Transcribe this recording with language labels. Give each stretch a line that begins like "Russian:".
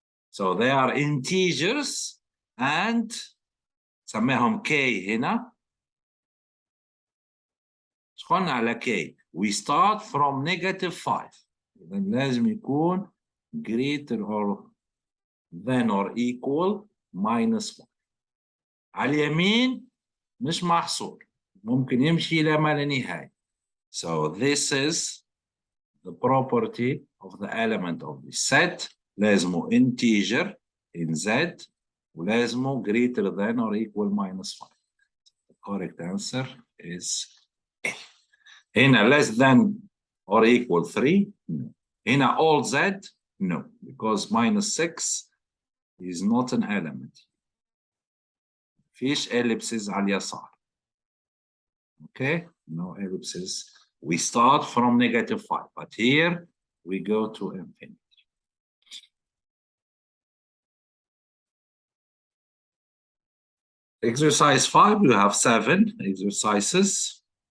English: So they are integers and
Arabic: سميهم K هنا. شخلنا على
English: K. We start from -5.
Arabic: إذا لازم يكون
English: greater or than or equal -1.
Arabic: على اليمين مش محصور. ممكن يمشي إلى ما لا نهاية.
English: So this is the property of the element of the set.
Arabic: لازمه
English: integer in Z
Arabic: ولازمه
English: greater than or equal -5. The correct answer is A. هنا less than or equal 3. No. هنا all Z. No, because -6 is not an element.
Arabic: فيش ellipses على اليسار.
English: Okay, no ellipses. We start from -5, but here we go to infinity. Exercise 5, you have 7 exercises.